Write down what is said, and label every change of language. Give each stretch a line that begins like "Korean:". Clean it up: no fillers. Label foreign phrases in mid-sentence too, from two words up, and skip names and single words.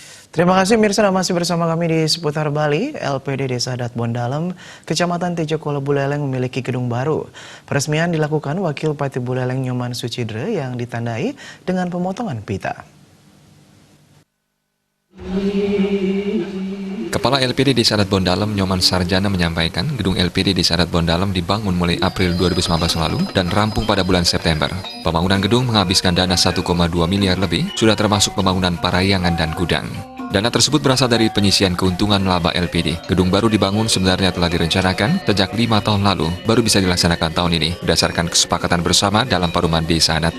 Indonesian: Terima kasih Mirsa, masih bersama kami di seputar Bali. LPD Desa Adat Bondalem, Kecamatan Tejokolo Buleleng memiliki gedung baru. Peresmian dilakukan Wakil Bupati Buleleng Nyoman Sucidre yang ditandai dengan pemotongan pita. Kepala LPD Desa Adat Bondalem Nyoman Sarjana menyampaikan gedung LPD Desa Adat Bondalem dibangun mulai April 2019 lalu dan rampung pada bulan September. Pembangunan gedung menghabiskan dana 1,2 miliar lebih, sudah termasuk pembangunan parayangan dan gudang. Dana tersebut berasal dari penyisian keuntungan laba LPD. Gedung baru dibangun sebenarnya telah direncanakan sejak 5 tahun lalu, baru bisa dilaksanakan tahun ini, berdasarkan kesepakatan bersama dalam Paruman Desa Adat.